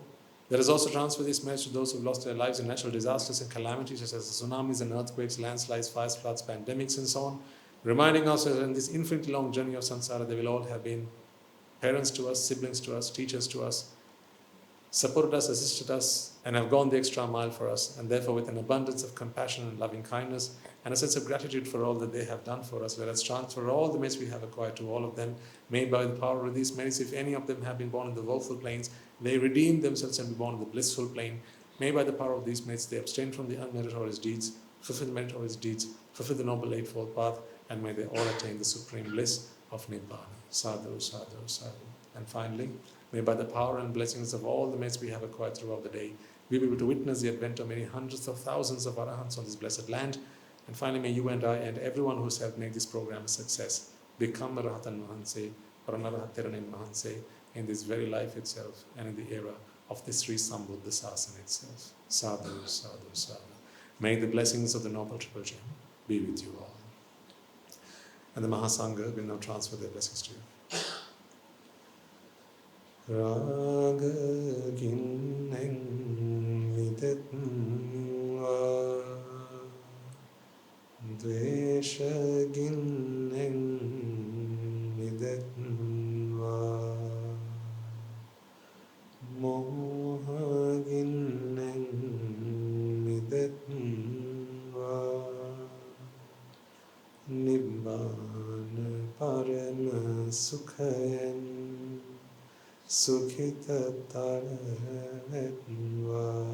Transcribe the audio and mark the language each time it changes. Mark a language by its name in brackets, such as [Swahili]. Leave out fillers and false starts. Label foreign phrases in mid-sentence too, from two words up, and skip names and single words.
[English] Let us also transfer these merits to those who lost their lives in natural disasters and calamities such as tsunamis and earthquakes, landslides, fires, floods, pandemics and so on, reminding ourselves that in this infinitely long journey of samsara they will all have been parents to us, siblings to us, teachers to us, supported us, assisted us, and have gone the extra mile for us, and therefore with an abundance of compassion and loving kindness and a sense of gratitude for all that they have done for us, let us transfer all the merits we have acquired to all of them. May by the power of these merits, if any of them have been born in the woeful planes, they redeem themselves and be born in the blissful plane. May by the power of these merits, they abstain from the unmeritorious deeds, fulfill the meritorious deeds, fulfill the Noble Eightfold Path, and may they all attain the supreme bliss of Nibbāna. [Pali] Sadhu, sadhu, sadhu. [English] And finally, may by the power and blessings of all the merits we have acquired throughout the day, we be able to witness the advent of many hundreds of thousands of Arahanths on this blessed land. And finally, may you and I and everyone who has helped make this program a success become a Rahatan Mahanse or an Arahatiranin Mahanse in this very life itself and in the era of the Sri Sambuddha Sasanaya itself. [Pali] Sadhu, sadhu, sadhu. [English] May the blessings of the Noble Triple Gem be with you all. And the Mahasangha will now transfer their blessings to you. [Sinhala] රාග ගින්නෙන් විදෙත්වා, ද්වේෂ ගින්නෙන් විදෙත්වා, මෝහ ගින්නෙන් විදෙත්වා, නිබ්බාන පරම සුඛයන් සුඛිත තරවෙත්වා.